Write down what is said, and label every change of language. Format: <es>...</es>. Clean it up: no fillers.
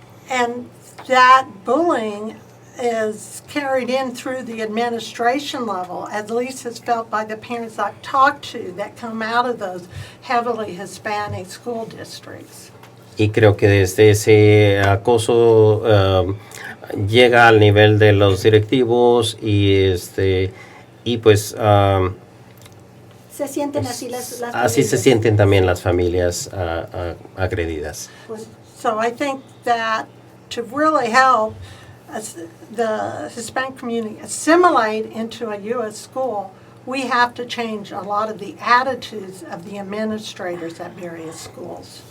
<en>And that bullying is carried in through the administration level, at least it's felt by the parents I've talked to that come out of those heavily Hispanic school districts.</en> <es>Y creo que desde ese acoso llega al nivel de los directivos y pues Se sienten así las así se familias. sienten también las familias agredidas. Bueno,</es> <en>So I think that to really help the Hispanic community assimilate into a U.S. school, we have to change a lot of the attitudes of the administrators at various schools.</en>